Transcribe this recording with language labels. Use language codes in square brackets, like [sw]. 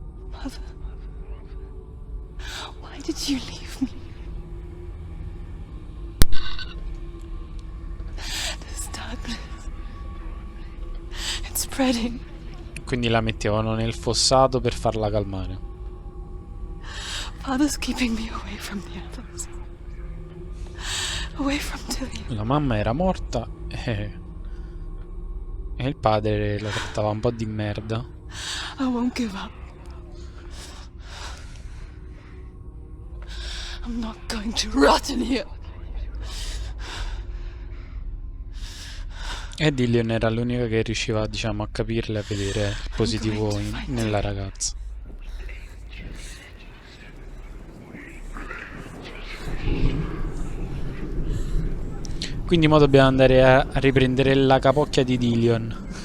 [en] Mother, why did you leave me? This darkness, it's spreading. [it] Quindi la mettevano nel fossato per farla calmare. [en] Father's keeping me away from the others. Away from Dillion. [it] La mamma era morta e il padre la trattava un po' di merda. [en] I won't give up. I'm not going to rot in here. [it] E Dillion era l'unica che riusciva, diciamo, a capirle e a vedere il positivo nella ragazza. Quindi mo dobbiamo andare a riprendere la capocchia di Dillion.